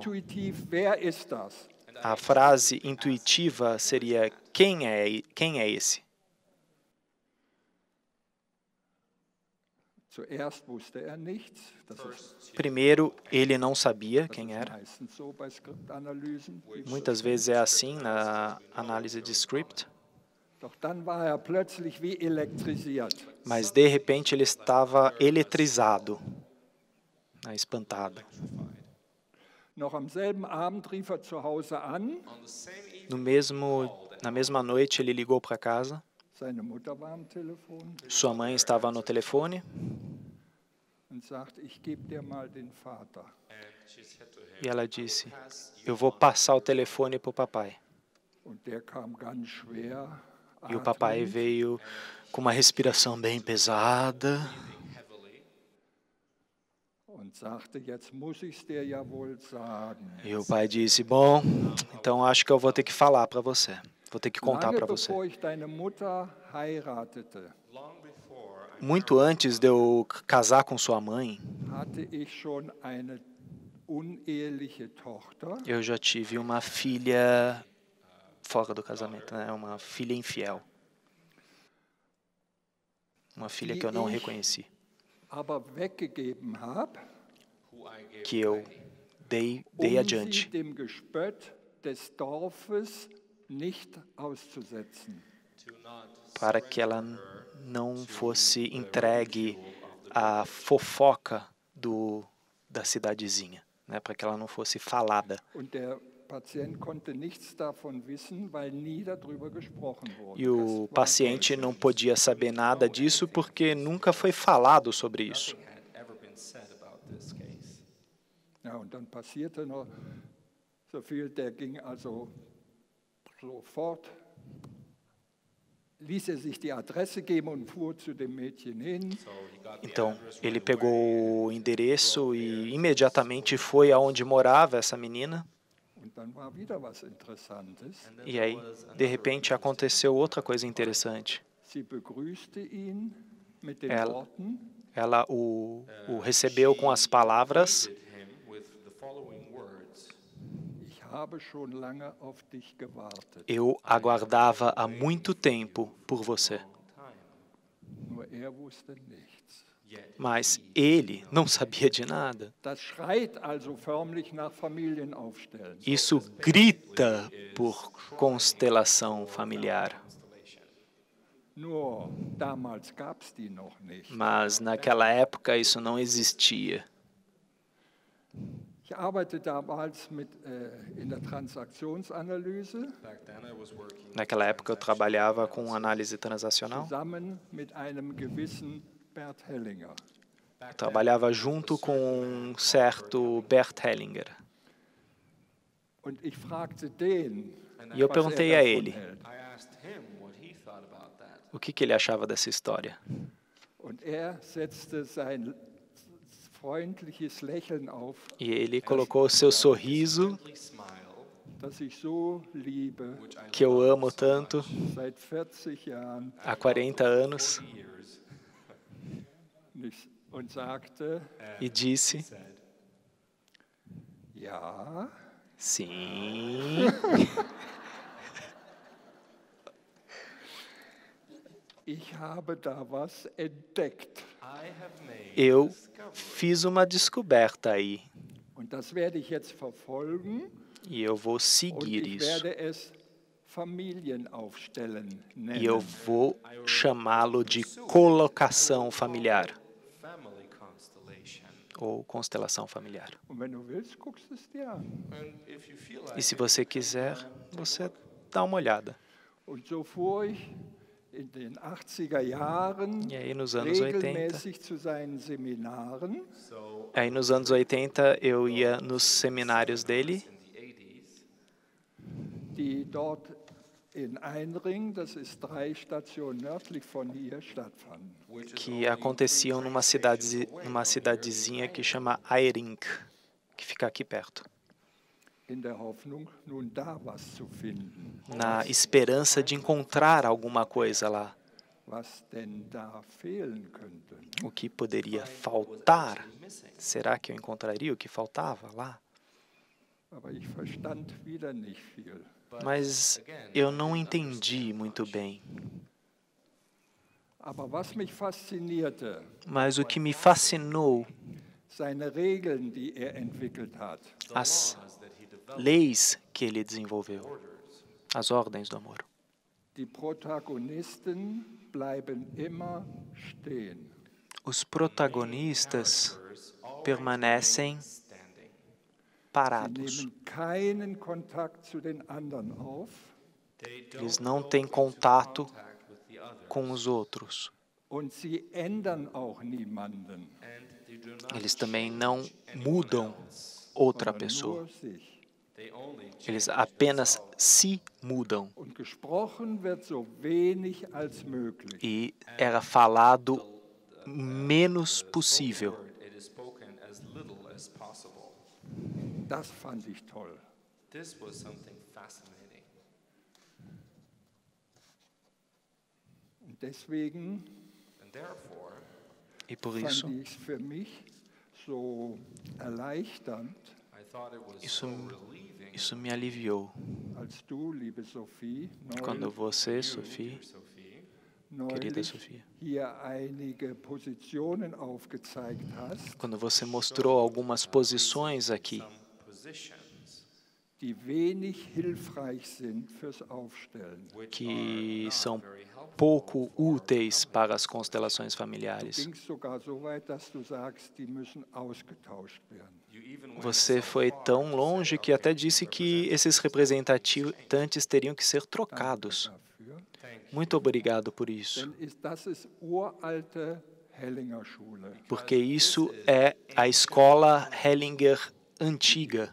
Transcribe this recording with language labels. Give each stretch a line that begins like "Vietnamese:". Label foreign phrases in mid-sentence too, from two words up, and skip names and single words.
German: Intuitiv, wer ist das?
Portuguese: A frase intuitiva seria: quem é esse?
German: Zuerst wusste er nichts. Das ist
Portuguese: Primeiro, ele não sabia quem era.
German: meistens so bei Skriptanalysen.
Portuguese: Muitas vezes é assim na análise de script.
German: Doch dann war er plötzlich wie elektrisiert.
Portuguese: Mas, de repente, ele estava eletrizado, espantado.
German: Noch am selben Abend rief er zu Hause an.
Portuguese: Na mesma noite, ele ligou para casa.
German: Seine Mutter war am Telefon
Portuguese: Sua mãe estava no telefone
German: und sagt: Ich gebe dir mal den Vater.
Portuguese: e ela disse: eu vou passar o telefone para o papai.
German: Und der kam ganz schwer.
Portuguese: E o papai veio com uma respiração bem pesada
German: Und sagte: Jetzt muss ich's dir ja wohl sagen.
Portuguese: e o pai disse: bom, então acho que eu vou ter que falar para você. Vou ter que contar
German: Lange
Portuguese: para você.
German: bevor ich deine Mutter heiratete,
Portuguese: Muito antes de eu casar com sua mãe,
German: hatte ich schon eine uneheliche Tochter.
Portuguese: eu já tive uma filha fora do casamento, né? Uma filha infiel. Uma filha que eu não reconheci,
German: Aber weggegeben habe,
Portuguese: que eu dei
German: sie
Portuguese: adiante,
German: dem Gespött des Dorfes nicht auszusetzen.
Portuguese: para que ela não fosse entregue à fofoca da cidadezinha, né? Para que ela não fosse falada.
German: Und der Patient konnte nichts davon wissen, weil nie darüber gesprochen wurde.
Portuguese: E o paciente não podia saber nada disso porque nunca foi falado sobre isso.
German: Ja, und dann passierte noch so viel, der ging also sofort, ließ sich die Adresse geben und fuhr zu dem Mädchen hin.
Portuguese: Então, ele pegou o endereço e imediatamente foi aonde morava essa menina.
German: Und dann war wieder was Interessantes.
Portuguese: E aí, de repente, aconteceu outra coisa interessante.
German: Sie begrüßte ihn mit den
Portuguese: Ela-
German: Worten:
Portuguese: Ela o recebeu com as palavras:
German: Ich habe schon lange auf dich gewartet.
Portuguese: eu aguardava há muito tempo por você.
German: Nur er wusste nichts.
Portuguese: Mas ele não sabia de nada.
German: Das schreit also förmlich nach Familienaufstellen.
Portuguese: Isso grita por constelação familiar.
German: Nur damals gab es die noch nicht.
Portuguese: Mas naquela época isso não existia.
German: Ich arbeite damals in der Transaktionsanalyse
Portuguese: Naquela época eu trabalhava com análise transacional.
German: zusammen mit einem gewissen Bert Hellinger.
Portuguese: Eu trabalhava junto com um certo Bert Hellinger.
German: Und ich fragte den,
Portuguese: E eu
German: was
Portuguese: perguntei
German: er
Portuguese: a
German: davon
Portuguese: ele
German: hält.
Portuguese: o que ele achava dessa história.
German: Und er setzte sein freundliches Lächeln auf,
Portuguese: E ele colocou o seu sorriso,
German: das ich so liebe,
Portuguese: que eu amo tanto,
German: seit 40 Jahren,
Portuguese: há 40 anos,
German: und sagte:
Portuguese: e disse:
German: Ja,
Portuguese: Sim.
German: Ich habe da was entdeckt.
Portuguese: Eu fiz uma descoberta aí
German: Und das werde ich jetzt verfolgen
Portuguese: e eu vou
German: und
Portuguese: seguir
German: ich
Portuguese: isso.
German: werde es Familienaufstellen
Portuguese: E eu
German: nennen.
Portuguese: vou chamá-lo de colocação familiar
English: Family constellation.
Portuguese: ou constelação familiar.
German: Und wenn du willst, guckst du es dir an.
English: And if you feel like
Portuguese: E se você quiser, você dá uma olhada.
German: Und so fuhr ich in den 80er Jahren
Portuguese: E aí nos anos 80,
German: regelmäßig zu seinen Seminaren.
Portuguese: aí nos anos 80 eu ia nos seminários dele,
English: in the 80s,
German: Die dort in Einring, das ist 3 Stationen nördlich von hier, stattfanden.
Portuguese: que aconteciam numa cidadezinha que chama Airink, que fica aqui perto,
German: In der Hoffnung, nun da was zu finden.
Portuguese: na esperança de encontrar alguma coisa lá, Was denn da fehlen könnte. o que poderia faltar. Será que eu encontraria o que faltava lá?
German: Aber ich verstand wieder nicht viel.
Portuguese: Mas eu não entendi muito bem.
German: Aber was mich faszinierte,
Portuguese: Mas o que me fascinou,
German: seine Regeln, die er entwickelt hat.
Portuguese: as leis que ele desenvolveu, as ordens do amor.
German: Die Protagonisten bleiben immer stehen.
Portuguese: Os protagonistas permanecem
German: Sie
Portuguese: parados.
German: nehmen keinen Kontakt zu den anderen auf
Portuguese: Eles não têm contato com os outros.
German: und sie ändern auch niemanden,
Portuguese: Eles também não mudam outra
German: sondern
Portuguese: pessoa.
German: nur sich.
Portuguese: Eles apenas se mudam.
German: Und gesprochen wird so wenig als möglich.
Portuguese: E era falado menos possível.
English: it is spoken as little as possible.
German: Das fand ich toll.
English: This was something fascinating.
German: Und deswegen
English: And therefore,
Portuguese: E por isso,
German: fand ich es für mich so erleichternd,
English: I thought it was
Portuguese: Isso-
English: so relieving
Portuguese: isso me aliviou.
German: als du, liebe Sophie,
Portuguese: Quando você, Sophie, Sophie, querida
German: neulich
Portuguese: Sofia,
German: hier einige Positionen aufgezeigt hast,
Portuguese: quando você mostrou algumas posições aqui
English: some positions
German: die wenig hilfreich sind fürs Aufstellen.
English: which
Portuguese: que
English: are
Portuguese: são
English: not very helpful.
Portuguese: pouco úteis para as constelações
German: Du
Portuguese: familiares.
German: gingst sogar so weit, dass du sagst, die müssen ausgetauscht werden.
English: You even went
Portuguese: Você
English: so
Portuguese: foi
English: far
Portuguese: tão
English: to
Portuguese: longe
English: say,
Portuguese: que até
English: okay,
Portuguese: disse que esses representantes teriam que ser
German: Danke
Portuguese: trocados.
German: dafür.
English: thank you.
Portuguese: Muito obrigado por isso,
German: Denn das ist uralte Hellinger Schule,
Portuguese: porque isso é a escola Hellinger antiga,